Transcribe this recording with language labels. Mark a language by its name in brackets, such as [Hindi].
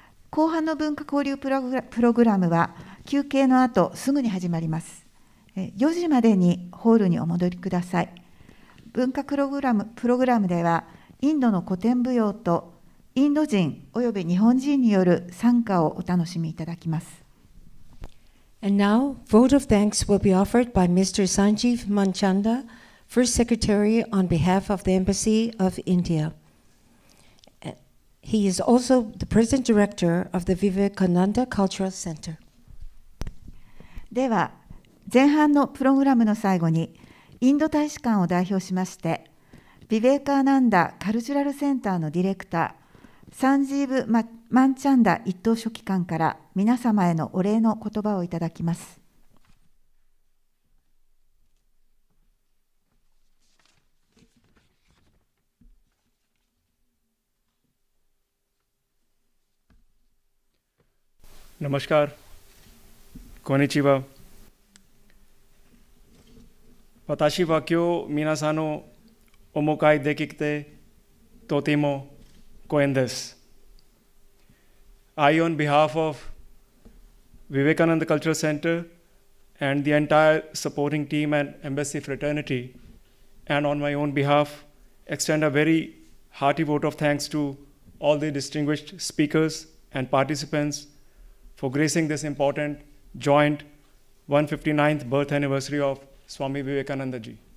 [Japanese] 後半の文化交流プログラムは休憩の後すぐに始まります。 4時までにホールにお戻りください。文化プログラムではインドの古典舞踊とインド人および日本人による賛歌をお楽しみいただきます。 [English] And now, vote of thanks will be offered by Mr. Sanjeev Manchanda, First Secretary on behalf of the Embassy of India. He is also the President Director of the Vivekananda Cultural Center. [Japanese] では、前半のプログラムの最後に、インド大使館を代表しまして、ヴィベーカーナンダカルチュラルセンターのディレクター、サンジーブ・マンチャンダ一等書記官から皆様へのお礼の言葉をいただきます。 Namaskar, konnichiwa. 私は今日皆さんのお迎えできてとても光栄です。 [English] I, on behalf of Vivekananda Cultural Center and the entire supporting team and Embassy Fraternity, and on my own behalf, extend a very hearty vote of thanks to all the distinguished speakers and participants for gracing this important joint 159th birth anniversary of Swami Vivekananda ji.